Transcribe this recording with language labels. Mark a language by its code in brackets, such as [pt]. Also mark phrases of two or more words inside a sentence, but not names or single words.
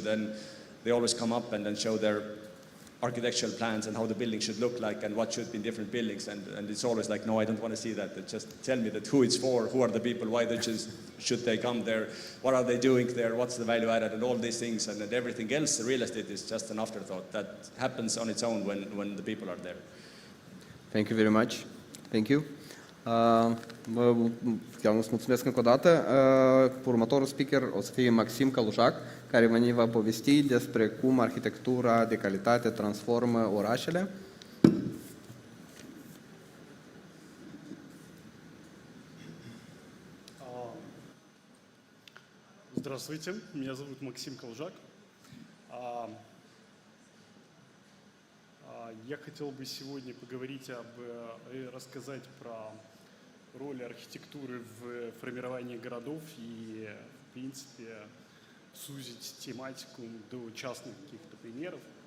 [en] Then they always come up and then show their architectural plans and how the building should look like and what should be in different buildings, and it's always like, no, I don't want to see that. Just tell me that who it's for, who are the people, why should they come there, what are they doing there, what's the value added, and all these things, and everything else. The real estate is just an afterthought that happens on its own when the people are there. Thank you very much. Thank you. [ro] Chiar mulțumesc încă o dată. Următorul speaker o să fie Maxim Călușac, care ne va povesti despre cum arhitectura de calitate transformă orașele. [ru] Здравствуйте, меня зовут Максим Колжак. Я хотел бы сегодня поговорить и рассказать про роль архитектуры в формировании городов и, в принципе, сузить тематику до частных каких-то примеров.